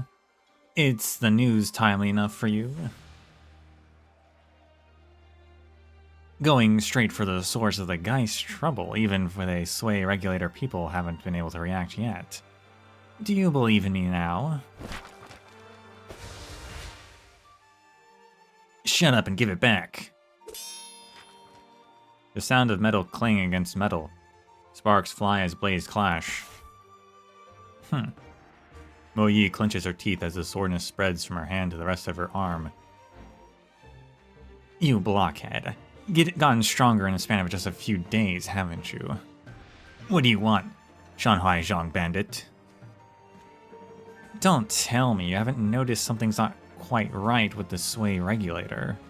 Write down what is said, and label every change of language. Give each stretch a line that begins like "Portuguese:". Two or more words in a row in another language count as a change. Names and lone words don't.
English: It's the news timely enough for you? Going straight for the source of the Geist trouble, even for the sway regulator people haven't been able to react yet. Do you believe in me now? Shut up and give it back. The sound of metal clang against metal. Sparks fly as blades clash. Mo Yi clenches her teeth as the soreness spreads from her hand to the rest of her arm. You blockhead. Gotten stronger in a span of just a few days, haven't you? What do you want, Shanghai Zhang Bandit? Don't tell me you haven't noticed something's not quite right with the sway regulator.